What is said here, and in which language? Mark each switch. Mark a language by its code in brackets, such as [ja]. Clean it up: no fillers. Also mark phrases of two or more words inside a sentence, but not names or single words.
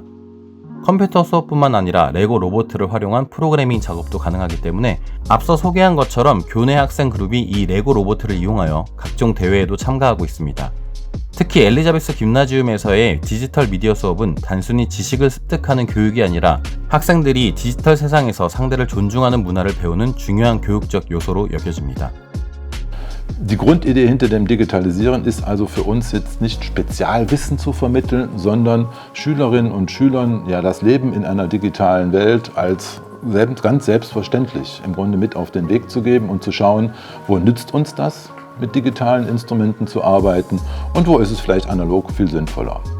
[ko] 컴퓨터 수업뿐만 아니라 레고 로봇을 활용한 프로그래밍 작업도 가능하기 때문에 앞서 소개한 것처럼 교내 학생 그룹이 이 레고 로봇을 이용하여 각종 대회에도 참가하고 있습니다. 특히 엘리자베스 김나지움에서의 디지털 미디어 수업은 단순히 지식을 습득하는 교육이 아니라 학생들이 디지털 세상에서 상대를 존중하는 문화를 배우는 중요한 교육적 요소로 여겨집니다. [de] Die Grundidee hinter dem Digitalisieren ist also für uns jetzt nicht Spezialwissen zu vermitteln, sondern Schülerinnen und Schülern ja das Leben in einer digitalen Welt als ganz selbstverständlich im Grunde mit auf den Weg zu geben und zu schauen, wo nützt uns das, mit digitalen Instrumenten zu arbeiten und wo ist es vielleicht analog viel sinnvoller.